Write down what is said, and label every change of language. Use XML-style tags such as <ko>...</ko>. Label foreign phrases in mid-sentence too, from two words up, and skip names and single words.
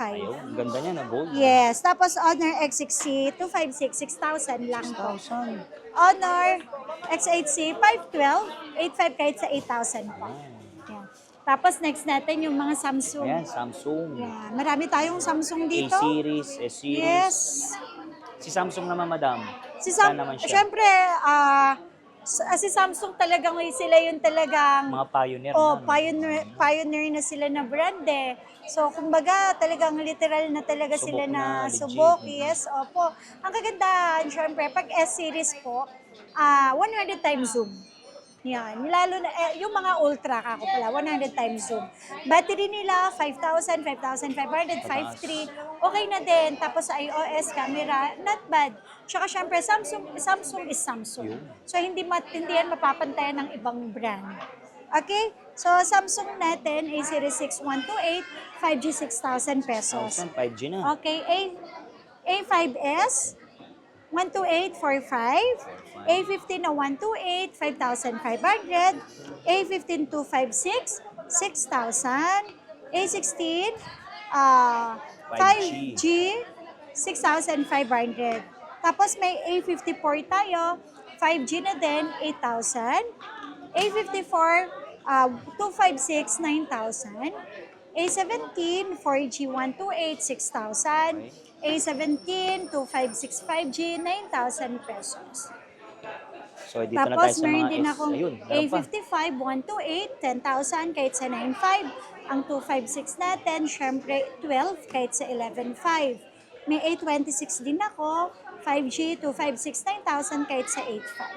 <tl>Ayun, ang ganda niya na gold. Yes, tapos Honor X6C, 256, 6,000 lang po. 6,000. Honor X8C, 512, 8.5 kahit sa 8,000 po. Yan. Tapos next natin yung mga Samsung. Ayan, Samsung. Yan. Marami tayong Samsung dito. A-series, S-series. Yes. Si Samsung naman, madam. Si Saan naman siya? Siyempre, si Samsung talagang sila yung talagang Mga pioneer Oh, na. pioneer na sila na brand eh. So, kumbaga, talagang literal na talaga Subok sila na, na legit. subok. Yes, opo. Ang kagandahan, syempre, pag S-series po, 100 times zoom. Yan. Lalo na, yung mga ultra, kako pala, 100 times zoom. Battery nila, 5,000, 5,500, 5,300. Okay na din. Tapos iOS, camera,</tl> <en>not bad.</en> <tl>Tsaka syempre,</tl> <en>Samsung is Samsung.</en> <tl>So, hindi yan mapapantayan ng ibang brand. Okay? So, Samsung natin, A-Series 6128, 5G 6,000 pesos. 1,000, 5G na. Okay, A5S, 12845, A15 na 128, 5,500, A15 256, 6,000, A16, 5G, 6,500. Tapos may A54 tayo, 5G na din, 8,000. A54, 256, 9,000. A17, 4G 128, 6,000. A17, 256, 5G, 9,000 pesos. So, dito na tayo Tapos sa meron mga din S. akong Ayun, meron pa. A55, 128, 10,000 kahit sa 9,500. Ang 256 natin, syempre 12 kahit sa 11,500. May A26 din ako, 5G, 256, 9,000 kahit sa 8,500.</tl>